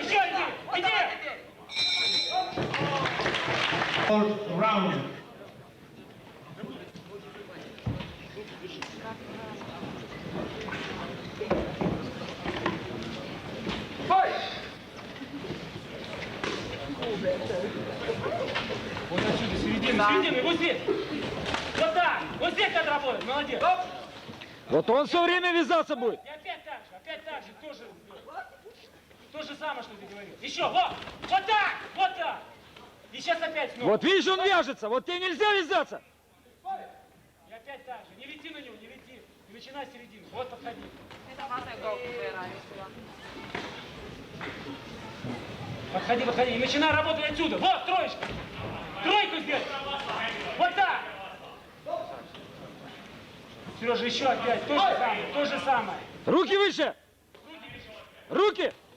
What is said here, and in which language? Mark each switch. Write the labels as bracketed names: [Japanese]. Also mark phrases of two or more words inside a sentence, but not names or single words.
[Russian] Еще иди! [English] Fourth round. [Russian] Вот отсюда, середина, вот здесь! Вот так! Вот здесь надо работать, молодец! Вот он все время вязаться будет. И опять так же, тоже. То же самое, что ты говорил. Еще, вот так! И сейчас опять снова. Вот видишь, он вяжется. Вот тебе нельзя вязаться. И опять так же. Не лети на него, не лети. И начинай с середины. Вот подходи. [Finnish] Mitä vasen koukku perään just sulla? [Russian] Подходи. И начинай работать отсюда. Вот, троечка. Тройку сделай. Вот так. Сережа, еще опять. То же самое. Руки выше. Руки.